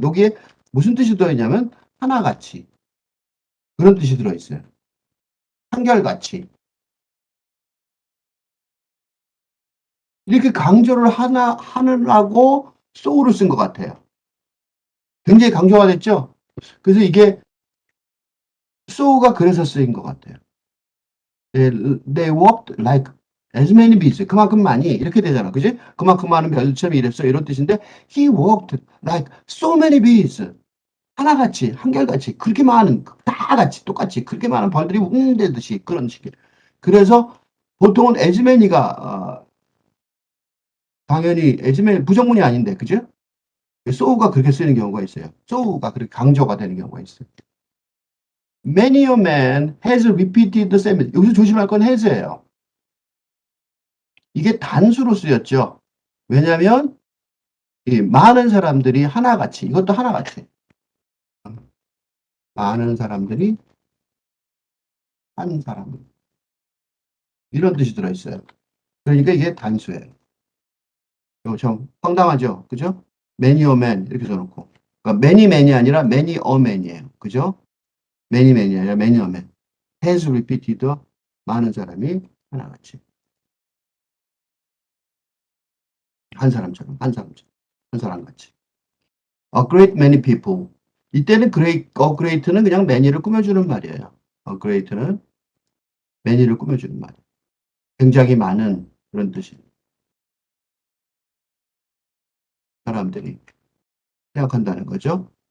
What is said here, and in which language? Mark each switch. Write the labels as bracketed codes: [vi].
[ko] 여기에 무슨 뜻이 들어있냐면 하나같이. 그런 뜻이 들어있어요. 한결같이. 이렇게 강조를 하느라고 so를 쓴 것 같아요. 굉장히 강조가 됐죠? 그래서 이게 so가 그래서 쓰인 것 같아요. [en] They worked like as many bees. [ko] 그만큼 많이 이렇게 되잖아. 그지? 그만큼 많은 별처럼 일했어. 이런 뜻인데 [en] he worked like so many bees. [ko] 하나같이 한결같이 그렇게 많은 다 같이 똑같이 그렇게 많은 벌들이 웅대듯이 그런 식의. 그래서 보통은 as many가 당연히 as many 부정문이 아닌데 그죠? so가 그렇게 쓰이는 경우가 있어요. so가 그렇게 강조가 되는 경우가 있어요. [en] Many a man has repeated the same. [ko] 여기서 조심할 건 [en] has예요. [ko] 이게 단수로 쓰였죠. 왜냐하면 이 많은 사람들이 하나같이, 이것도 하나같이, 많은 사람들이 한 사람, 이런 뜻이 들어있어요. 그러니까 이게 단수예요. 이거 좀 황당하죠, 그죠? many a man 이렇게 써놓고, 그러니까 many man이 아니라 many a man이에요, 그죠? many man이 아니라 many a man. has repeated, 많은 사람이 하나같이, 한 사람처럼, 한 사람처럼, 한 사람같이. [en] A great many people. [ko] 이때는 great는 그냥 many를 꾸며주는 말이에요. A great는 many를 꾸며주는 말. 굉장히 많은 그런 뜻이 사람들이 생각한다는 거죠.